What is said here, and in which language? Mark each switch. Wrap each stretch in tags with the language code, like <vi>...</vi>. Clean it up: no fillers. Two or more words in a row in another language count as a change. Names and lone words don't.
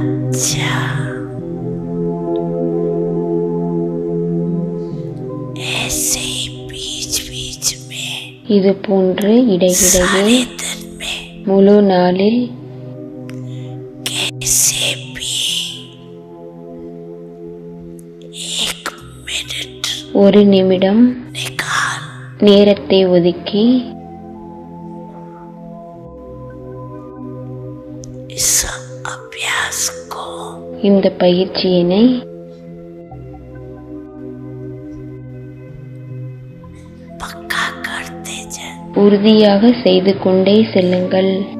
<hi>अच्छा ऐसे ही बीच बीच में</hi> <ta>இது போன்று இடையிடையே</ta> <hi>सारे दिन में</hi> <ta>முழு நாளில்</ta> <hi>कैसे भी 1 मिनट</hi> <ta>ஒரு நிமிடம்</ta> <hi>निकाल</hi> <ta>நேரத்தை ஒதுக்கி</ta> <hi>इस अभ्यास को</hi> <ta>இந்த பயிற்சியினை</ta> <hi>पक्का करते जा।</hi> <ta>உறுதியாக செய்து கொண்டே செல்லுங்கள்.</ta>